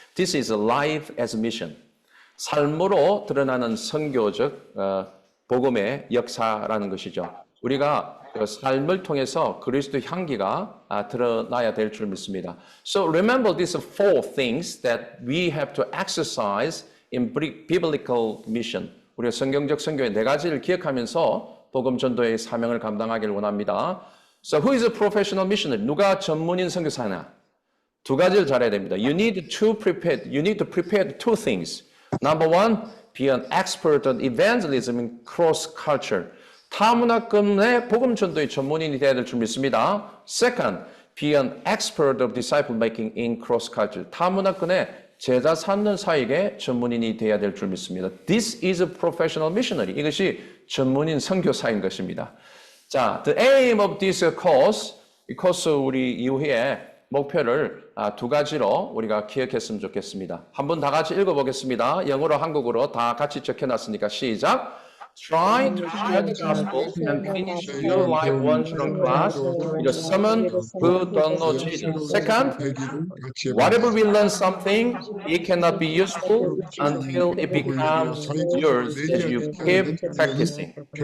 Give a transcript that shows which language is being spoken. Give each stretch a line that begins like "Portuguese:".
English: This is life as mission.
Korean: 삶으로 드러나는 선교적 복음의 역사라는 것이죠. 우리가 그 삶을 통해서 그리스도 향기가 드러나야 될 줄 믿습니다.
English: So remember these four things that we have to exercise in biblical mission.
Korean: 우리가 성경적 선교의 네 가지를 기억하면서 복음 전도의 사명을 감당하기를 원합니다.
English: So who is a professional missionary?
Korean: 누가 전문인 선교사냐? 두 가지를 잘해야 됩니다.
English: You need to prepare two things. Number one, be an expert on evangelism in cross culture.
Korean: 타문화권의 복음 전도의 전문인이 되어야 될 줄 믿습니다.
English: Second, be an expert of disciple making in cross culture.
Korean: 타문화권의 제자 삼는 사역의 전문인이 되어야 될 줄 믿습니다.
English: This is a professional missionary.
Korean: 이것이 전문인 선교사인 것입니다. 자,
English: the aim of this course,
Korean: 이 코스 우리 이후에 목표를 두 가지로 우리가 기억했으면 좋겠습니다. 한번 다 같이 읽어보겠습니다. 영어로 한국어로 다 같이 적혀놨으니까 시작.
English: Try to share the gospel and finish your life once in class with someone who don't know Jesus. Second, whatever we learn something, it cannot be useful until it becomes yours as you keep practicing.